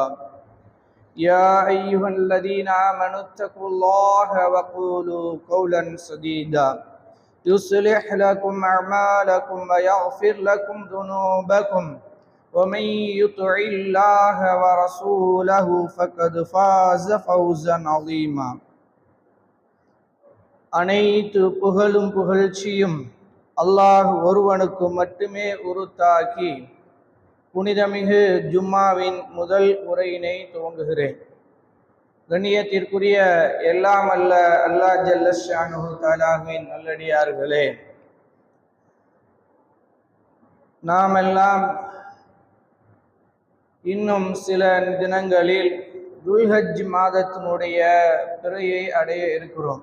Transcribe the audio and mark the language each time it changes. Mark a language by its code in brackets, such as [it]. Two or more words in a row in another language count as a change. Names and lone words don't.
[ar] يا أيها الذين آمنوا اتقوا الله وقولوا قولا سديدا يصلح لكم أعمالكم ويغفر لكم ذنوبكم ومن يطع الله ورسوله فقد فاز فوزا عظيما. [ta] அனைத்து புகழும் புகழ்ச்சியும் அல்லாஹ் ஒருவனுக்கு மட்டுமே உரித்தாக்கி புனிதமிகு ஜும்மாவின் முதல் உரையினை துவங்குகிறேன். கண்ணியத்திற்குரிய எல்லாம் அல்ல [ar] الله جل شأنه [ta] தஆலாவின் நல்லடியார்களே, நாம் எல்லாம் இன்னும் சில தினங்களில் துல்ஹஜ் மாதத்தினுடைய பிறையை அடைய இருக்கிறோம்.